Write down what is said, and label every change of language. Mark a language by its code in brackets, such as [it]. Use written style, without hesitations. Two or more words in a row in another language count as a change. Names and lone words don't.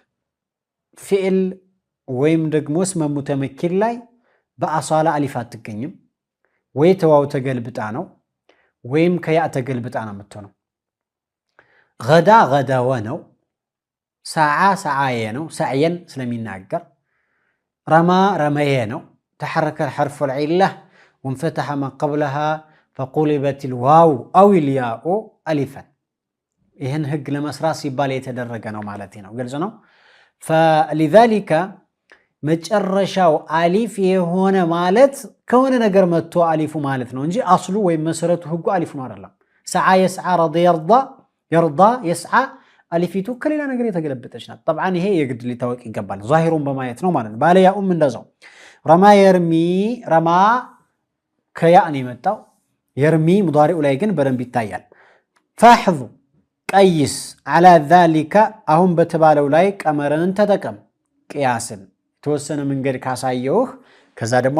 [am] ፊዕል ወይም ደግሞ [ar] اسم متمكن [am] ላይ በአሳላ አሊፍ አትገኝም። ወይ ተዋው ተገልብጣ ነው ወይም ከያ ተገልብጣ ነው የምትሆነው። ገዳ ገዳወ ነው። ሰዓ ሰዓየ ነው ሰዓየን ስለሚናገር። ረማ ረመየ ነው። [ar] ተሐረከ الحرف العله وانفتح ما قبلها فقلبت الواو أو الياء ألفا. [am] ይህን ህግ ለመስራት ሲባል የተደረገ ነው ማለት ነው። ግልጽ ነው። فلذلك መጨረሻው አሊፍ የሆነ ማለት ከሆነ ነገር መጥቶ አሊፉ ማለት ነው እንጂ አስሉ ወይም መሰረቱ ህጉ አሊፍ ነው አይደለም። ሰዓ የስዓ ረض [ar] يرضى يسعى [am] አሊፊቱ ከሌላ ነገር የተገለበጠች ናት። طبعا ይሄ የግድ ሊታወቅ ይገባል ዛሂሩን በማየት ነው ማለት ነው። ባለያኡም እንደዛው ረማ የርሚ ረማ ከያእን የመጣው የርሚ ሙዳሪኡ ላይ ግን በደንብ ይታያል። ፈሕዙ ቀይስ አላ ዛሊከ አሁን በተባለው ላይ ቀመርን ተጠቀም። ቅያስን የተወሰነ መንገድ ካሳየውህ ከዛ ደግሞ